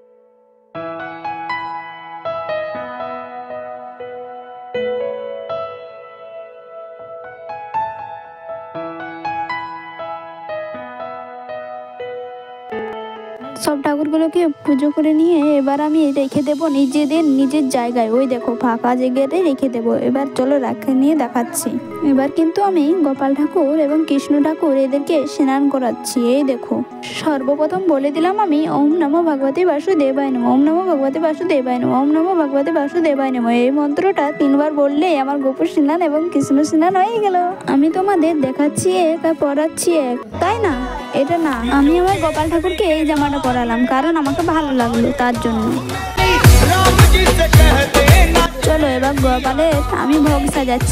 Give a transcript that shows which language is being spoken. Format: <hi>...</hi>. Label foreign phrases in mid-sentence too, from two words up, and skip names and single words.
<bn>সব ঠাকুরগুলোকে পুজো করে নিয়ে এবার আমি রেখে দেবো নিজের জায়গায়। ওই দেখো ফাঁকা জায়গাতে রেখে দেবো। এবার চলো রেখে নিয়ে দেখাচ্ছি। এবার কিন্তু আমি গোপাল ঠাকুর এবং কৃষ্ণ ঠাকুর এদেরকে স্নান করাচ্ছি। এই দেখো, সর্বপ্রথম বলে দিলাম আমি</bn> <sa>ওম নমো ভগবতে বাসুদেবায় নমঃ, ওম নমো ভগবতে বাসুদেবায় নমঃ, ওম নমো ভগবতে বাসুদেবায় নমঃ।</sa> <bn>এই মন্ত্রটা 3 বার বললেই আমার গোপুর স্নান এবং কৃষ্ণ স্নান হয়ে গেল। আমি তোমাদের দেখাচ্ছি এক আর পড়াচ্ছি এক, তাই না? এটা না, আমি আমার গোপাল ঠাকুরকে এই জামাটা পরালাম কারণ আমাকে ভালো লাগলো তার জন্য। চলো এবার গোপালের আমি ভোগ সাজাচ্ছি।</bn>